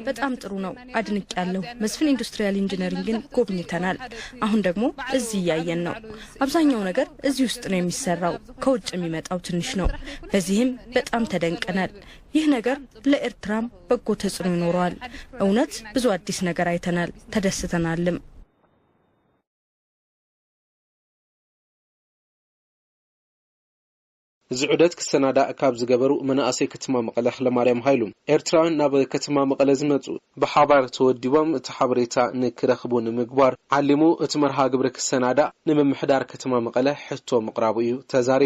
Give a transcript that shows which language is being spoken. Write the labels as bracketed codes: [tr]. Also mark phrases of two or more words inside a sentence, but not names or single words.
[am] በጣም ጥሩ ነው አድንቀያለሁ መስፍን ኢንዱስትሪያል ኢንጂነሪንግን ጎብኝተናል አሁን ደግሞ እዚህ ያየን ነው አብዛኛው ነገር እዚህ ውስጥ ነው የሚሰራው ከውጭ የሚመጣው ትንሽ ነው በዚህም በጣም ተደንቀናል ይህ ነገር ለኤርትራም በጎ ተጽዕኖ ይኖራል እውነት ብዙ አዲስ ነገር አይተናል ተደስተናልም [ti] ዝዑደት ክሰናዳ ካብ ዝገበሩ መናእሰይ ከተማ መቀለ ለማርያም ሃይሉ ኤርትራን ናብ ከተማ መቀለ ዝመጹ ብሓባር ተወዲቦም እቲ ሓበሬታ ንክረኽቡ ንምግባር ዓሊሙ እቲ መርሃ ግብሪ ክሰናዳ ንምምሕዳር ከተማ መቀለ ሕቶ ምቕራቡ እዩ ተዛሪቡ